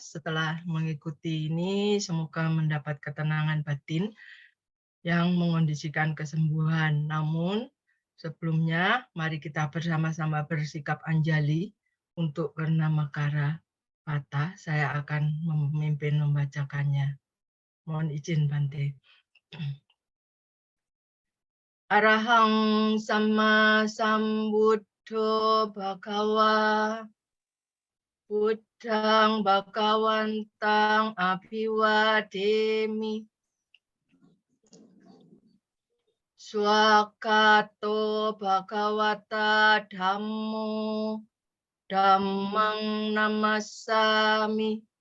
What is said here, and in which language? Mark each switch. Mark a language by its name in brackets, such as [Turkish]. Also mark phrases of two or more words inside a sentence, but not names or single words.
[Indonesian] Setelah mengikuti ini, semoga mendapat ketenangan batin yang mengondisikan kesembuhan. Namun, sebelumnya, mari kita bersama-sama bersikap anjali untuk Karnamakara Patah. Saya akan memimpin membacakannya. Mohon izin, Bante. [Pali] Arahang Sama Sambuddho Bhagawa Buddhang Bhagawantang Abhiwademi Swakato Bhagawata Dhammo Dhammang Namassami